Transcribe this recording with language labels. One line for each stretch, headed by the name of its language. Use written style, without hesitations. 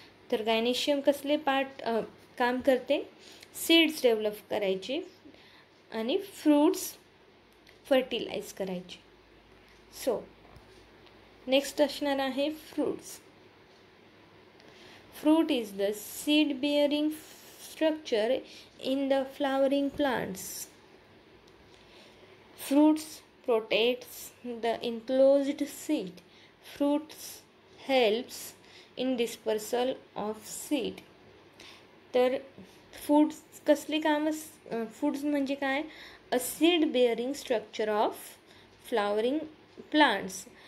Marathi: तर गायनेशियम कसले पार्ट काम करते? सीड्स डेव्हलप करायचे आणि फ्रूट्स फर्टिलाइज करायचे. सो नेक्स्ट असणार आहे fruits.
English: Fruit is the seed bearing structure in the flowering plants. Fruits protects the enclosed seed. Fruits helps in dispersal of seed.
Marathi: तर फूड्स कसले काम फूड्स म्हणजे काय?
English: A seed bearing structure of flowering plants.